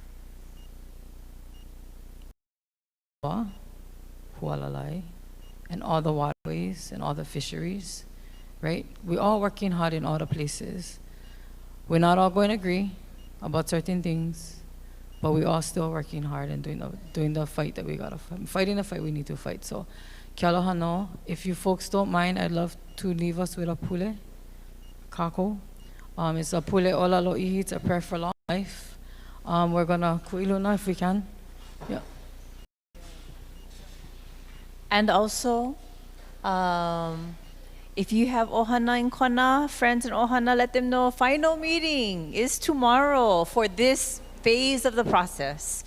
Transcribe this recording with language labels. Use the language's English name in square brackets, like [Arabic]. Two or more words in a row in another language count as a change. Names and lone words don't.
[English] Hualalai, and all the waterways and all the fisheries, right? We're all working hard in all the places. We're not all going to agree about certain things, but we're all still working hard and doing the fight that we gotta fight, fighting the fight we need to fight. So, [Hawaiian] kia aloha no. [English] If you folks don't mind, I'd love to leave us with a [Hawaiian] pule, kako. [English] It's a [Hawaiian] pule ola lo'ihi. [English] It's a prayer for long life. We're gonna ku'iluna if we can. Yeah. And also, if you have ohana in kona, friends in ohana, let them know final meeting is tomorrow for this phase of the process.